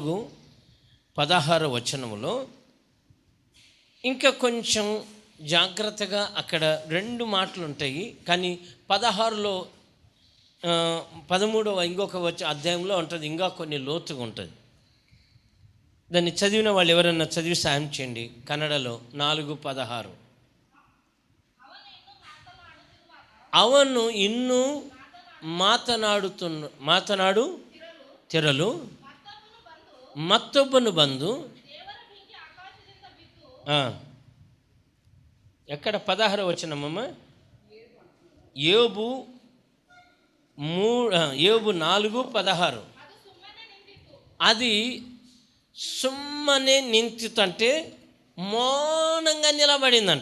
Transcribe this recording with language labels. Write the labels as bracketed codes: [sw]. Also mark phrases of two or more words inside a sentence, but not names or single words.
[te] 4:16 ఇంకా కొంచెం జాగ్రత్తగా అక్కడ 2 మాటలు ఉంటాయి. కానీ 16లో 13వ ఇంకొక అధ్యాయంలో ఉంటుంది, ఇంకా కొన్ని లోతుగా ఉంటుంది. దాన్ని చదివిన వాళ్ళు ఎవరన్నా చదివి సాయం చేయండి. [kn] కన్నడలో 4:16 ಅವನು ಇನ್ನೂ ಮಾತನಾಡು ತಿರಲು ಮತ್ತೊಬ್ಬನು ಬಂದು [te] ఎక్కడ 16వ వచనమమ్మ? యోబు 4:16 అది [kn] ಸುಮ್ಮನೆ ನಿಂತಿತಂತೆ [te] మౌనంగా నిలబడిందంట.